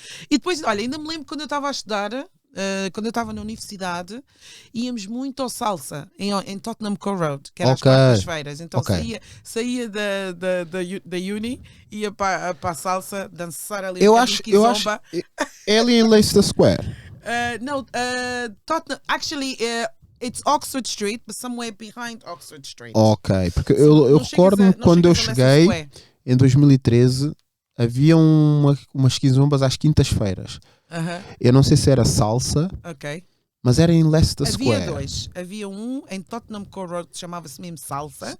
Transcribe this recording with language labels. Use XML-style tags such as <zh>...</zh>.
<pt>E depois, olha, ainda me lembro quando eu estava a estudar, quando eu estava na universidade, íamos muito ao salsa em Tottenham Court Road, que era às quartas-feiras. Então saía da uni, ia para a salsa, dançar ali Eu acho é ali em Leicester Square.</pt> <en>No, Tottenham, actually, it's Oxford Street, but somewhere behind Oxford Street.</en> <pt>Ok, porque eu recordo-me quando eu cheguei em 2013, havia umas quizombas às quintas-feiras. Eu não sei se era salsa, mas era em Leicester Square. Havia dois. Havia um em Tottenham Court Road que chamava-se mesmo Salsa.</pt>